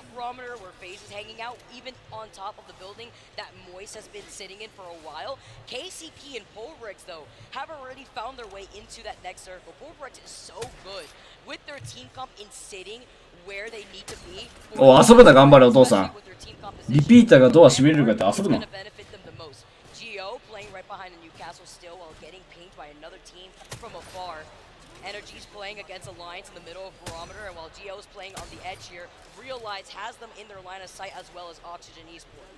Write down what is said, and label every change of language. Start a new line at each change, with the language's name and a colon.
English: where FaZe is hanging out, even on top of the building that Moist has been sitting in for a while. KCP and Polrex, though, have already found their way into that next circle. Polrex is so good with their team comp in sitting where they need to be.
Japanese: お、遊ぶな、頑張れ、お父さん。リピーターがドア閉めれるかって遊ぶな。
English: Geo playing right behind the Newcastle still while getting pinged by another team from afar. Energy's playing against Alliance in the middle of Barometer, and while Geo's playing on the edge here, Realize has them in their line of sight as well as Oxygen Esports.